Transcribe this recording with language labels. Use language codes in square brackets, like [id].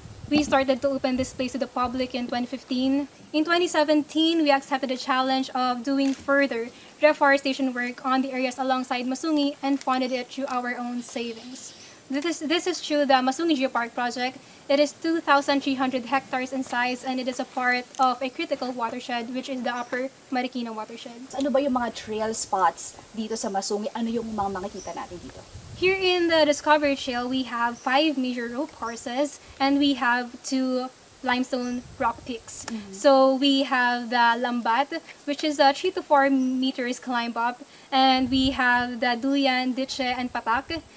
[en] We started to open this place to the public in 2015. In 2017, we accepted the challenge of doing further reforestation work on the areas alongside Masungi and funded it through our own savings. This is through the Masungi Geopark project. It is 2,300 hectares in size and it is a part of a critical watershed which is the Upper Marikina watershed. [tl] Ano ba yung mga trail spots dito sa Masungi? Ano yung mga makikita natin dito? [en] Here in the Discovery Trail, we have 5 major rope courses and we have 2 limestone rock peaks. So we have the Lambat, which is a 3 to 4 meters climb up, and we have the Duyan, Ditche, and Patak.